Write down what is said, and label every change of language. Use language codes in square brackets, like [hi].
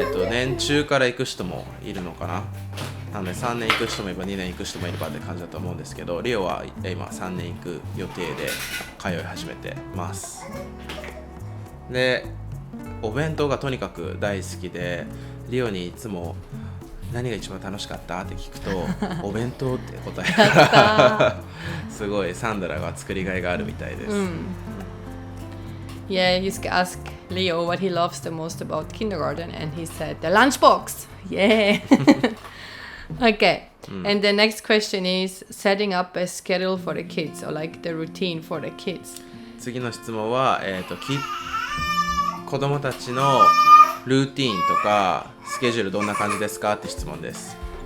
[ja] 年中から行く人もいるのかな。なので3年行く人もいれば2年行く人もいればって感じだと思うんですけど、リオは今3年行く予定で通い始めてます。でお弁当がとにかく大好きで、リオにいつも何が一番楽しかったって聞くとお弁当って答えるからすごいサンドラが作りがいがあるみたいです。 [en] Yeah, Yusuke asked Leo what he loves the most about kindergarten, and he said the lunchbox. Yeah. Okay. And the next question is setting up a schedule for the kids, or like the routine for the kids. [ja] 次の質問は、子供たちのルーティーンとかスケジュールどんな感じですかって質問です。